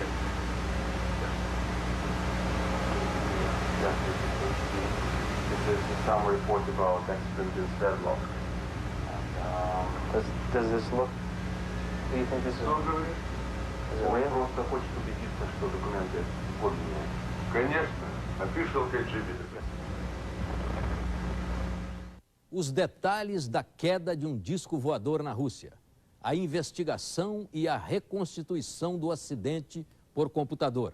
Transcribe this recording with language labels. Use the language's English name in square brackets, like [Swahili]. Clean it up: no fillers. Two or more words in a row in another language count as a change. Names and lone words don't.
[English] Yeah, this is KGB. This is some report about accident in Sverdlov. Does this look... Do you think this is... [Russian] Он просто хочет убедиться, что документы подлинные. Конечно, [English] official KGB. [Portuguese] Os detalhes da queda de um disco voador na Rússia, a investigação e a reconstituição do acidente por computador.